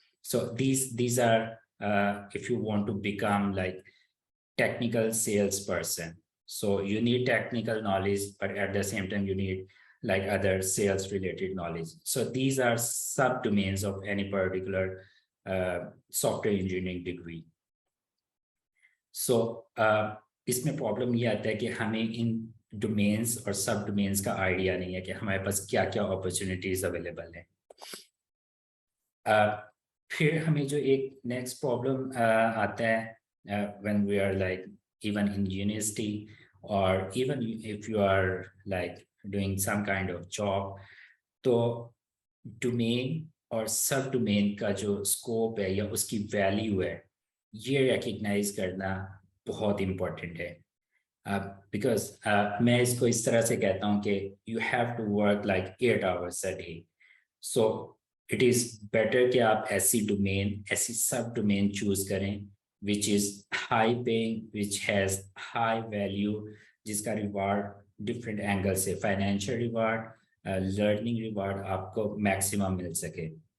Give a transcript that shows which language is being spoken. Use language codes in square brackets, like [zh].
[en] So these are if you want to become like technical salesperson. So you need technical knowledge, but at the same time you need like other sales related knowledge. So these are subdomains of any particular software engineering degree. [hi] So इसमें problem ये आता है कि हमें इन domains और सब domains का idea नहीं है कि हमारे पास क्या क्या अपॉर्चुनिटीज अवेलेबल हैं. फिर हमें जो एक नेक्स्ट प्रॉब्लम आता है [en] when we are like even in university [hi] और [en] even if you are like doing some kind of job, [hi] तो डोमेन और सब डोमेन का जो स्कोप है या उसकी वैल्यू है, ये रिकग्नाइज करना बहुत इम्पोर्टेंट है. बिकॉज मैं इसको इस तरह से कहता हूँ कि [en] You have to work like 8 hours a day. [hi] So [en] it is better [hi] कि आप ऐसी domain, ऐसी सब domain choose करें [en] which is high paying, which has high value, [hi] जिसका reward different angle से financial reward, learning reward आपको maximum मिल सके.